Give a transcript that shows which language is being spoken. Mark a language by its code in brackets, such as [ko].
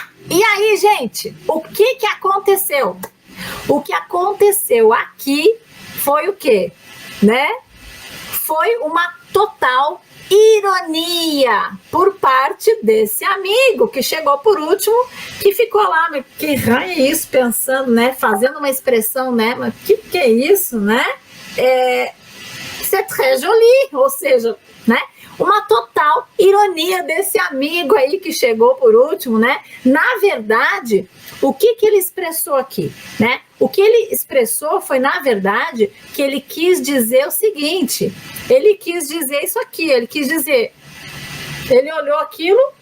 [pt] E aí, gente, o que aconteceu? O que aconteceu aqui foi o quê? Né? Foi uma total ironia por parte desse amigo que chegou por último, que ficou lá, mas que raio é isso, pensando, né? Fazendo uma expressão, né? Mas que é isso, né? [fr] C'est très joli, [pt] ou seja, né? Uma total ironia desse amigo aí que chegou por último, né? Na verdade, o que ele expressou aqui, né? O que ele expressou foi, na verdade, que ele quis dizer o seguinte, ele quis dizer isso aqui, ele quis dizer, ele olhou aquilo,